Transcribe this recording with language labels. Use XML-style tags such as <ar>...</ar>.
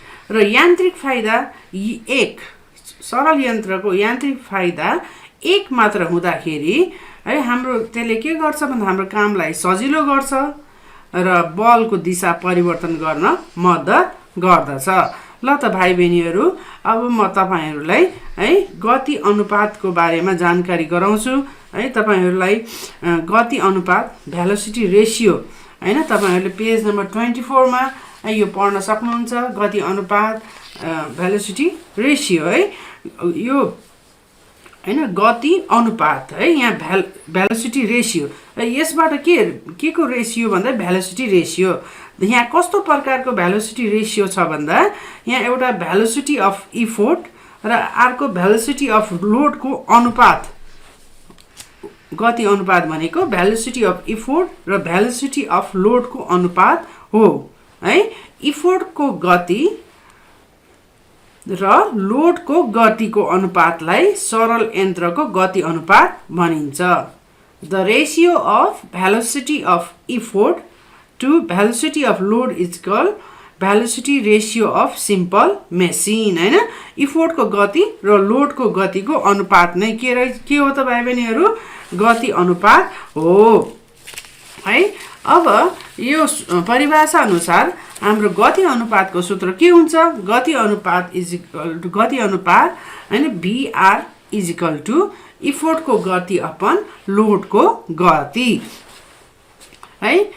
<ne>र यान्त्रिक फाइदा 1 सरल यन्त्रको यान्त्रिक फाइदा 1 मात्र हुँदाखेरि है हाम्रो त्यसले के गर्छ भन्दा हाम्रो कामलाई सजिलो गर्छ र बलको दिशा परिवर्तन गर्न मद्दत गर्दछ। ल त भाइ बहिनीहरु अब म तपाईहरुलाई है गति अनुपातको बारेमा जानकारी गराउँछु है। तपाईहरुलाई गति अनुपात भेलोसिटी रेशियो हैन तपाईहरुले पेज नम्बर 24 मा यो पढ्न सक्नुहुन्छ। गति अनुपात भेलोसिटी रेशियो है यो हैन गति अनुपात है यहाँ भेलोसिटी रेशियो यसबाट के को रेशियो भन्दा भेलोसिटी रेशियो। यहाँ कस्तो प्रकारको भेलोसिटी रेशियो छ भन्दा यहाँ एउटा भेलोसिटी अफ इफोर्ट र अर्को भेलोसिटी अफ लोड को अनुपात। गति अनुपात भनेको भेलोसिटी अफ इफोर्ट र भेलोसिटी अफ लोड को अनुपात हो है। इफोर्ट को गति र लोड को गति को अनुपातलाई सरल यन्त्रको गति अनुपात भनिन्छ।</ne> <en>The ratio of velocity of effort to velocity of load is called velocity ratio of simple machine हैन।</en> <ne>इफोर्ट को गति र लोड को गति को अनुपात नै के हो त भाइ बहिनीहरु गति अनुपात हो है। अब यो परिभाषा अनुसार हाम्रो गति अनुपात को सूत्र के हुन्छ गति अनुपात हैन VR = इफोर्ट को गति अपन लोड को गति है।</ne>